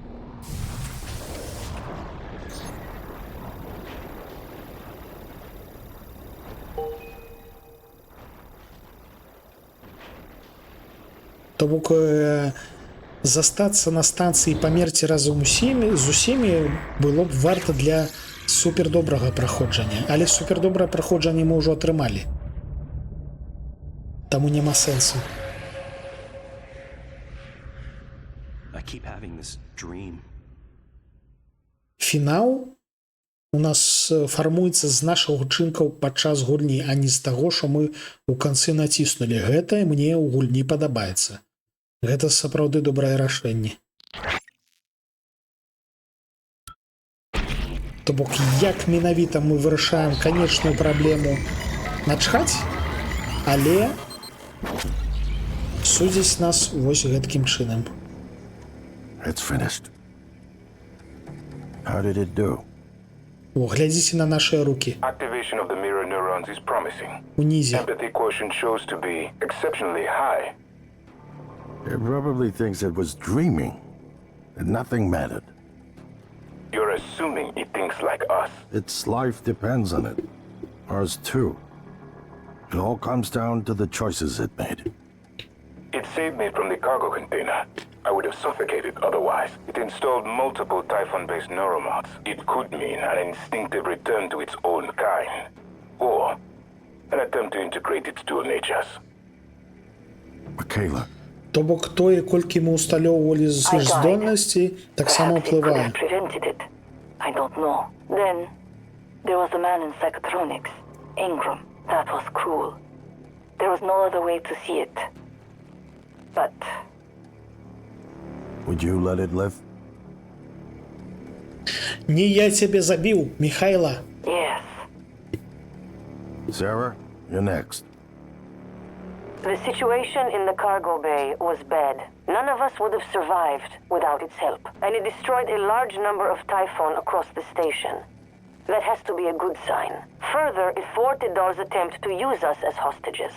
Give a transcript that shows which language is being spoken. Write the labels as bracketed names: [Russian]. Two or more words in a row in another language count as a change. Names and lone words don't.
[Belarusian] То бок застацца на станцыі і памерці разам з усімі было б варта для супердобрага праходжання, але супердобрае праходжанне мы ўжо атрымалі. Таму няма сэнсу. [English] I keep having this dream. [Belarusian] Фінал у нас фармуецца з нашых учынкаў падчас гульні, а не з таго, што мы ў канцы націснулі. Гэта мне ў гульні падабаецца. Гэта сапраўды добрае рашэнне. То бок, як менавіта мы вырашаем канечную праблему начхаць, але судзіць нас вось гэткім чынам. [English] It's finished. How did it do? [Belarusian] О, глядзіце на нашыя рукі. [English] Activation of the mirror neurons is promising. [Belarusian] Унізе. [English] Empathy quotient shows to be exceptionally high. It probably thinks it was dreaming, and nothing mattered. You're assuming it thinks like us. Its life depends on it. Ours too. It all comes down to the choices it made. It saved me from the cargo container. I would have suffocated otherwise. It installed multiple Typhon-based neuromods. It could mean an instinctive return to its own kind. Or an attempt to integrate its dual natures. Michaela, [Belarusian] То бок тое, колькі мы усталёўвалі здольнасці, таксама [English] Perhaps it could [Belarusian] ўплывае. [English] have prevented it. I don't know. Then there was the man in psychotronics, Ingram. That was cruel. There was no other way to see it. But would you let it live? [Belarusian] Не я цябе забіў, Михайла. [English] yes, Sarah, you're next. the situation in the cargo bay was bad. None of us would have survived without its help, and it destroyed a large number of Typhon across the station. That has to be a good sign. Further, it thwarted Dar's attempt to use us as hostages.